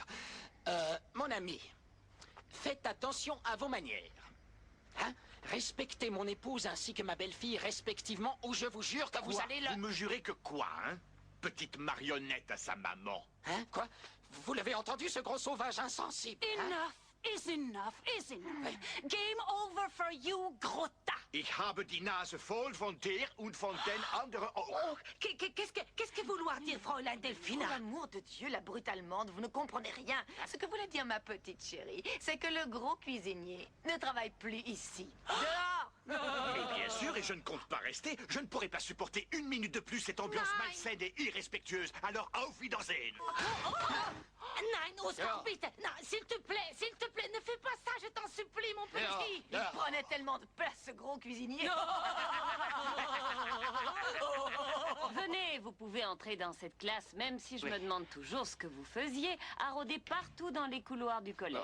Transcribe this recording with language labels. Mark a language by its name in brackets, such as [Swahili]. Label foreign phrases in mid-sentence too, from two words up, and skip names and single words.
[French] Mon ami, faites attention à vos manières. Hein? Respectez mon épouse ainsi que ma belle-fille respectivement, ou je vous jure que vous Quoi? allez le... Vous me jurez que quoi, hein? Petite marionnette à sa maman. Hein? Quoi? Vous l'avez entendu, ce gros sauvage insensible? hein? [English] Enough is enough is enough. Game over for you, Grotta. [German] Ich habe die Nase voll von der und von den anderen... [French] Qu'est-ce que vouloir dire, Fräulein Delphina? Pour l'amour de Dieu, la brute allemande, vous ne comprenez rien. Ce que voulait dire ma petite chérie, c'est que le gros cuisinier ne travaille plus ici. Dehors! Et bien sûr, et je ne compte pas rester, je ne pourrai pas supporter une minute de plus cette ambiance malsaine et irrespectueuse. Alors, [German] auf Wiedersehen! Nein, Oscar, bitte! [French] Non, s'il te plaît, ne fais pas ça, je t'en supplie, mon petit! Il prenait tellement de place, ce gros cuisinier! Venez, vous pouvez entrer dans cette classe, même si je me demande toujours ce que vous faisiez, à rôder partout dans les couloirs du collège.